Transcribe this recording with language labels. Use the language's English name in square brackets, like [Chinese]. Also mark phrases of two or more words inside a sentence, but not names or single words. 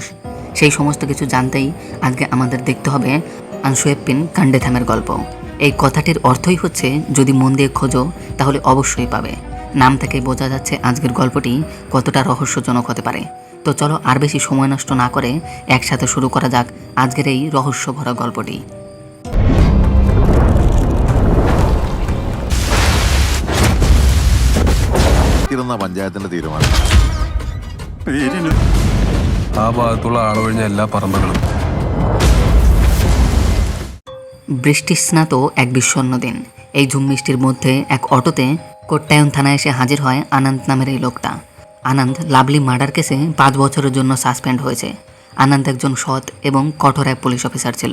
[Bangla] সেই সমস্ত কিছু জানতেই আজকে আমাদের দেখতে হবে আনসুয়েপ্পিন কান্ডেথামের গল্প। এই কথাটির অর্থই হচ্ছে, যদি মন দিয়ে খোঁজো তাহলে অবশ্যই পাবে। নাম থেকেই বোঝা যাচ্ছে আজকের গল্পটি কতটা রহস্যজনক হতে পারে। তো চলো আর বেশি সময় নষ্ট না করে একসাথে শুরু করা যাক আজকের এই রহস্য ভরা গল্পটি। [Malayalam] പഞ്ചായത്തിന്റെ തീരുമാനം ആ ഭാഗത്തുള്ള ആളൊഴിഞ്ഞ എല്ലാ പറമ്പുകളും [Bangla] বৃষ্টিস্নাত এক বিষণ্ণ দিন। এই ঝুমমিষ্টির মধ্যে এক অটোতে কোট্টায়ন থানায় এসে হাজির হয় আনন্দ নামের এই লোকটা। আনন্দ লাভলি মার্ডার কেসে 5 বছরের জন্য সাসপেন্ড হয়েছে। আনন্দ একজন সৎ এবং কঠোর এক পুলিশ অফিসার ছিল।